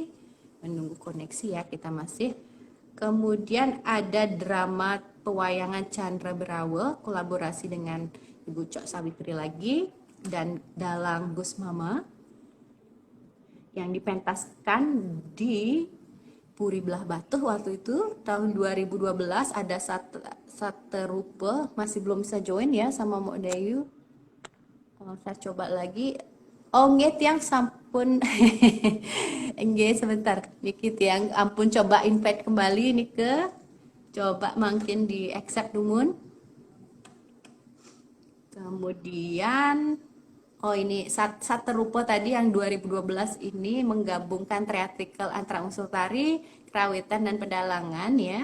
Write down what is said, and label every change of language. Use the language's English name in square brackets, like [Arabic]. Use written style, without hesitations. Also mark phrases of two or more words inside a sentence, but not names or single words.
[Indonesian] Menunggu koneksi ya, kita masih. Kemudian ada drama pewayangan Chandra Berawe, kolaborasi dengan Ibu Cok Sawitri lagi, dan Dalang Gus Mama, yang dipentaskan di Puri Belah Batuh waktu itu. Tahun 2012 ada Saterupa, masih belum bisa join ya sama Mbok Dayu. Saya coba lagi. Oh [Balinese] nggih tiang sampun nggih [Indonesian] sebentar [Balinese] niki tiang ampun [Indonesian] coba invite kembali nih ke, coba makin di accept dumun. Kemudian ini Saterupa tadi yang 2012 ini menggabungkan teatrikal antara unsur tari, kerawitan dan pedalangan ya.